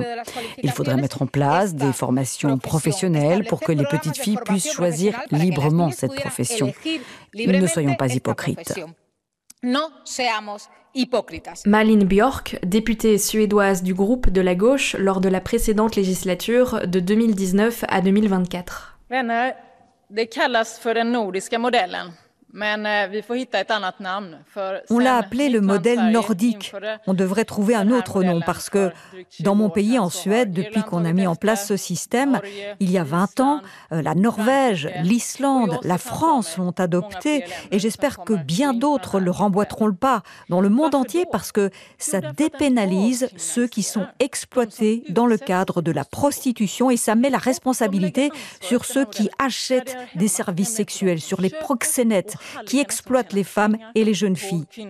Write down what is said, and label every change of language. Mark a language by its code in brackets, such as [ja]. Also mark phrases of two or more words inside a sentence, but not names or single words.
[fr] Il faudrait mettre en place des formations professionnelles pour que les petites filles puissent choisir librement cette profession. Ne soyons pas hypocrites. Malin Björk, députée suédoise du groupe de la gauche lors de la précédente législature de 2019 à 2024. [sv] Vänner, det kallas för den nordiska modellen. [fr] On l'a appelé le modèle nordique. On devrait trouver un autre nom parce que dans mon pays, en Suède, depuis qu'on a mis en place ce système, il y a 20 ans, la Norvège, l'Islande, la France l'ont adopté et j'espère que bien d'autres le remboîteront le pas dans le monde entier parce que ça dépénalise ceux qui sont exploités dans le cadre de la prostitution et ça met la responsabilité sur ceux qui achètent des services sexuels, sur les proxénètes qui exploitent les femmes et les jeunes filles.